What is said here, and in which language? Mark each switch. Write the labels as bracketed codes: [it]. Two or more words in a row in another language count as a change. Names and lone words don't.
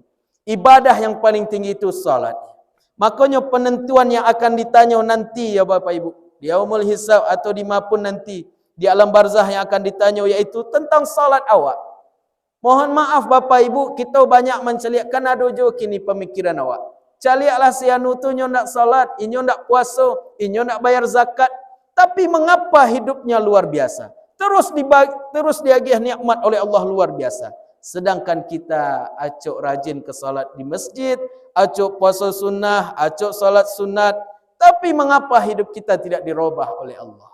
[id] Ibadah yang paling tinggi itu salat. Makanya penentuan yang akan ditanya nanti ya Bapak Ibu, di [ar] yaumul hisab [id] atau di mapun nanti, di alam barzah yang akan ditanya yaitu tentang salat awak. Mohon maaf Bapak Ibu, kita banyak menceliakkan ada juga kini pemikiran awak. [min] Caliaklah si anu tu nyo nak salat, inyo nak puasa, inyo nak bayar zakat, [id] tapi mengapa hidupnya luar biasa? Terus diagih nikmat oleh Allah luar biasa. Sedangkan kita acok rajin ke salat di masjid, acok puasa sunnah, acok salat sunat, tapi mengapa hidup kita tidak dirubah oleh Allah?